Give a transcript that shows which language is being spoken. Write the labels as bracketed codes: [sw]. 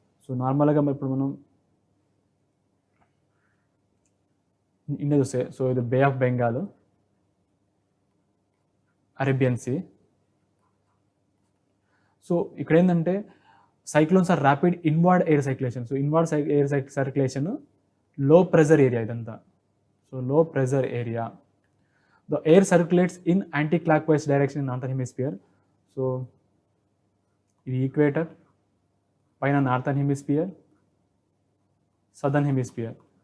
[te] So నార్మల్గా ఇప్పుడు మనం ఇండియా చూస్తే సో ఇది బే of Bengal, Arabian sea. So ఇక్కడ ఏంటంటే [en] Cyclones are rapid inward air circulation. So inward air circulation low pressure area ఇదంతా. So low pressure area. The air circulates in anti-clockwise direction in northern hemisphere. [te] So, ఇది equator, పైన northern hemisphere, southern hemisphere.